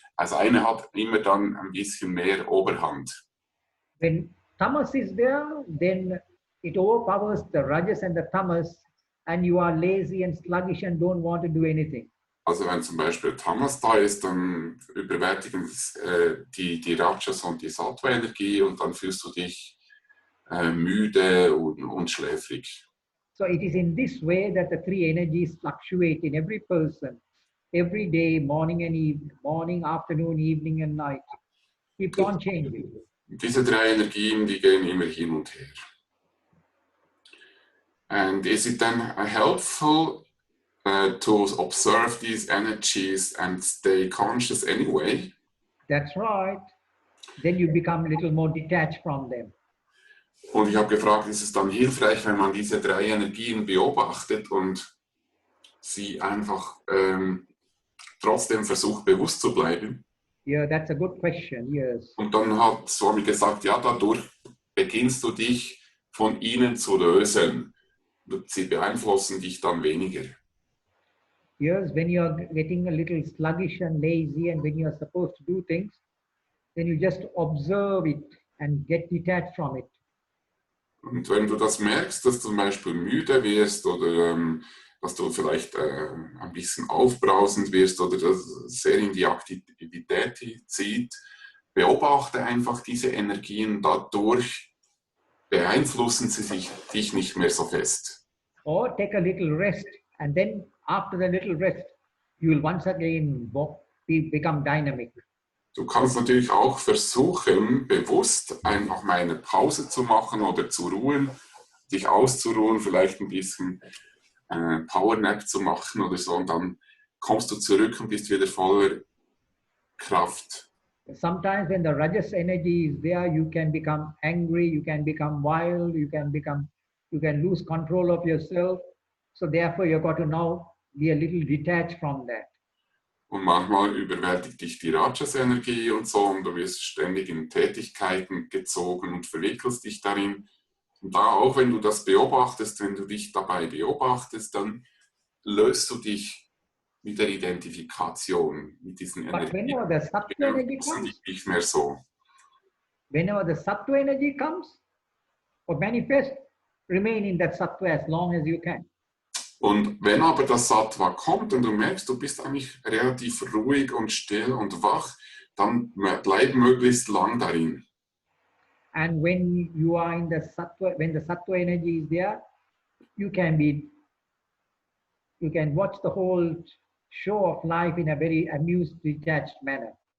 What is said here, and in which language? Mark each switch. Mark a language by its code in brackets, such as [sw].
[de] Also eine hat immer dann ein bisschen mehr Oberhand. [en] When tamas is there, then it overpowers the rajas and the tamas, and you are lazy and sluggish and don't want to do anything. [de] Also wenn zum Beispiel Tamas da ist, dann überwältigen die Rajas und die Sattva-Energie und dann fühlst du dich müde und schläfrig. [en] So it is in this way that the three energies fluctuate in every person, every day, morning and evening, morning, afternoon, evening and night. Keep on changing. [de] Diese drei Energien, die gehen immer hin und her. [en] And is it then helpful to observe these energies and stay conscious anyway? That's right. Then you become a little more detached from them. [de] Und ich habe gefragt, ist es dann hilfreich, wenn man diese drei Energien beobachtet und sie einfach trotzdem versucht, bewusst zu bleiben? [en] Yeah, that's a good question, yes. [de] Und dann hat Swami gesagt, ja, dadurch beginnst du dich von ihnen zu lösen. Sie beeinflussen dich dann weniger. [en] Yes, when you're getting a little sluggish and lazy and when you're supposed to do things, then you just observe it and get detached from it. [de] Und wenn du das merkst, dass du zum Beispiel müde wirst oder dass du vielleicht ein bisschen aufbrausend wirst oder das sehr in die Aktivität zieht, beobachte einfach diese Energien, dadurch beeinflussen sie dich nicht mehr so fest. [en] Or take a little rest, and then after the little rest, you will once again become dynamic. [de] Du kannst natürlich auch versuchen, bewusst einfach mal eine Pause zu machen oder zu ruhen, dich auszuruhen, vielleicht ein bisschen Powernap zu machen oder so, und dann kommst du zurück und bist wieder voller Kraft. [en] Sometimes when the rajas energy is there, you can become angry, you can become wild, you can lose control of yourself. So therefore you've got to now be a little detached from that. [de] Und manchmal überwältigt dich die Rajas-Energie und so, und du wirst ständig in Tätigkeiten gezogen und verwickelst dich darin. Und da auch, wenn du das beobachtest, wenn du dich dabei beobachtest, dann löst du dich mit der Identifikation mit diesen Energien. [en] Whenever the sattva energy comes, [de] nicht mehr so. [en] Whenever the sattva energy comes or manifests, remain in that sattva as long as you can. [de] Und wenn aber das Sattva kommt und du merkst, du bist eigentlich relativ ruhig und still und wach, dann bleib möglichst lang darin. [en] And when you are in the sattva, when the sattva energy is there, you can watch the whole show of life in a very amused, detached manner.